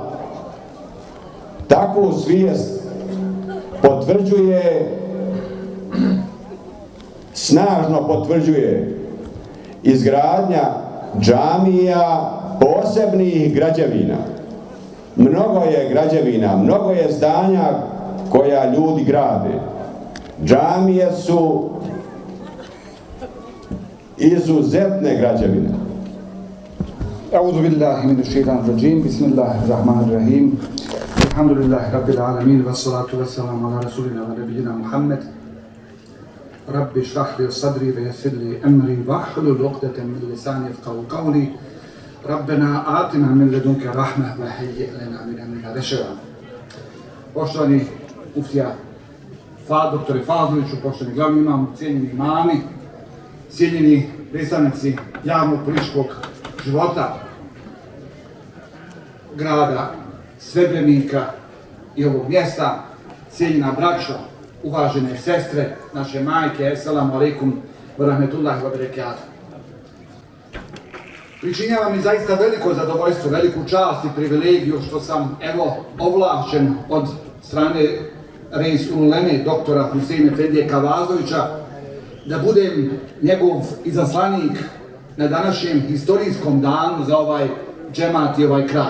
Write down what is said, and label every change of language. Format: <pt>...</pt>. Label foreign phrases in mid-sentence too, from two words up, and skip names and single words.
<bs>Takvu svijest potvrđuje, snažno potvrđuje izgradnja džamija, posebnih građevina. Mnogo je građevina, mnogo je zdanja koja ljudi grade. Džamije su izuzetne građevine.</bs> <ar>أعوذ بالله من الشيطان الرجيم بسم الله الرحمن الرحيم الحمد لله رب العالمين والصلاة والسلام على رسولنا ونبينا محمد رب اشرح لي صدري ويسر لي أمري واحلل عقدة من لساني يفقهوا قولي ربنا آتنا من لدنك رحمة وهيئ لنا من أمرنا رشدا.</ar> <bs>Poštovani muftija dr. Fazliću, poštovani glavni imam, cijenjeni imami, cijenjeni predstavnici javnog političkog života grada Srebrenika i ovog mjesta, cijenjena braćo, uvažene sestre, naše majke,</bs> <ar>السلام عليكم ورحمة الله وبركاته.</ar> <bs>Pričinjava mi zaista veliko zadovoljstvo, veliku čast i privilegiju što sam ovlašćen od strane Reis uleme doktora Huseina Efendije Kavazovića da budem njegov izaslanik na današnjem historijskom danu za ovaj džemat i ovaj kraj.</bs>